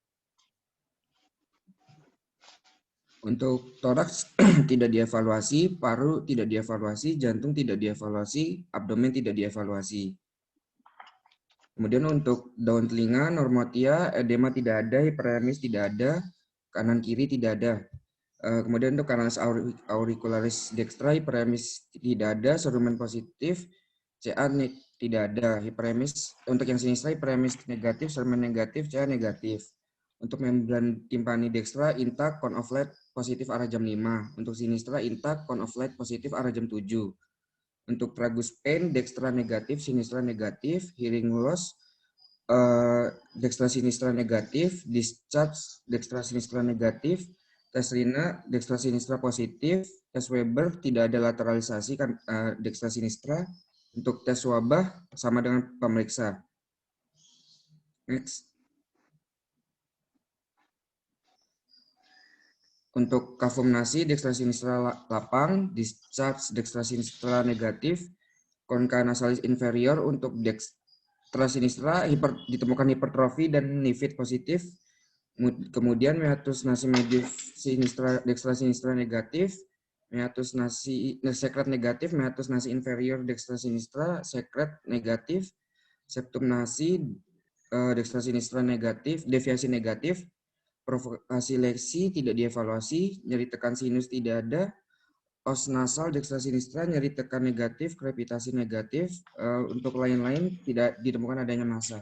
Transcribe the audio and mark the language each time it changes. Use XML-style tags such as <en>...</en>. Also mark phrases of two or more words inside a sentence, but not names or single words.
<id>Untuk toraks tidak dievaluasi, paru tidak dievaluasi, jantung tidak dievaluasi, abdomen tidak dievaluasi. Kemudian untuk daun telinga, normotia, edema tidak ada, hiperemis tidak ada, kanan kiri tidak ada. Kemudian untuk</id> <la>canalus auricularis dextra,</la> <id>hiperemis tidak ada, serumen positif, CA tidak ada, hiperemis. Untuk yang sinistra, hiperemis negatif, serumen negatif, CA negatif. Untuk membran timpani dextra, intak,</id> <en>cone of light</en> <id>positif arah jam 5. Untuk sinistra, intak,</id> <en>cone of light</en> <id>positif arah jam 7. Untuk</id> <en>tragus pain,</en> <id>dextra negatif, sinistra negatif,</id> <en>hearing loss,</en> <la>dextra sinistra</la> <id>negatif, discharge</id> <la>dextra sinistra</la> <id>negatif, tes Rina</id> <la>dextra sinistra</la> <id>positif, tes Weber tidak ada lateralisasi kan</id> <la>dextra sinistra.</la> <id>Untuk tes wabah sama dengan pemeriksa. Next. Untuk kavumnasi</id> <la>dextra sinistra</la> <id>lapang, discharge</id> <la>dextra sinistra</la> <id>negatif, konka nasalis inferior untuk</id> <la>dextra sinistra</la> <id>ditemukan hipertrofi dan nifid positif. Kemudian</id> <la>meatus nasi medius sinistra dextra sinistra</la> <id>negatif,</id> <la>meatus nasi</la> <id>sekret negatif,</id> <la>meatus nasi inferior dextra sinistra</la> <id>sekret negatif,</id> <la>septum nasi dextra sinistra</la> <id>negatif, deviasi negatif, provokasi leksi tidak dievaluasi, nyeri tekan sinus tidak ada,</id> <la>os nasal dextra sinistra</la> <id>nyeri tekan negatif, krepitasi negatif, untuk lain-lain tidak ditemukan adanya massa.</id>